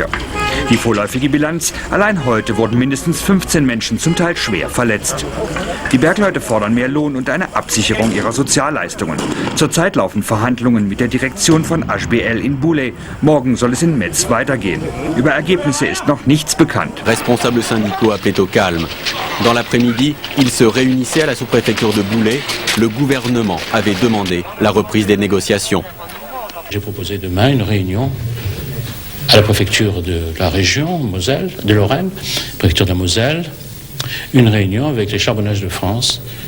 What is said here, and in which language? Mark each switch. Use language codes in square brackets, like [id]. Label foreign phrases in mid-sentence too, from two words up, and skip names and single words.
[de] Die vorläufige Bilanz: allein heute wurden mindestens 15 Menschen zum Teil schwer verletzt. Die Bergleute fordern mehr Lohn und eine Absicherung ihrer Sozialleistungen. Zurzeit laufen Verhandlungen mit der Direktion von HBL in Boulay. Morgen soll es in Metz weitergehen. Über Ergebnisse ist noch nichts bekannt. [fr] Responsables syndicaux appelaient au calme. Dans l'après-midi, ils se réunissaient à la sous-préfecture de Boulay. Le gouvernement avait demandé la reprise des négociations. J'ai proposé demain une réunion à la préfecture de la région Moselle, de Lorraine, préfecture de la Moselle, une réunion avec les Charbonnages de France.